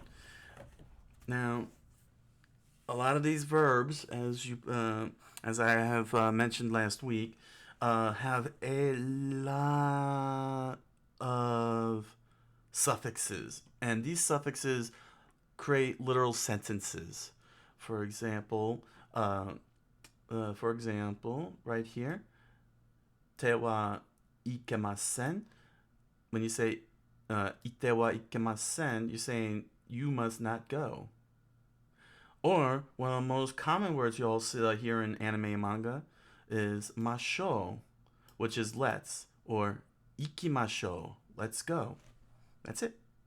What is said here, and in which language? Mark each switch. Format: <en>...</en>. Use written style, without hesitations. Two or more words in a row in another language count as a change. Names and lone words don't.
<en>Now, a lot of these verbs, as I have mentioned last week, have a lot of suffixes, and these suffixes create literal sentences. For example, right here,</en> <ja>て は いけません.</ja> <en>When you say</en> <ja>行って は いけません,</ja> <en>you're saying you must not go. Or one of the most common words you'll see here in anime and manga is masho, which is let's, or ikimasho, let's go. That's it.</en>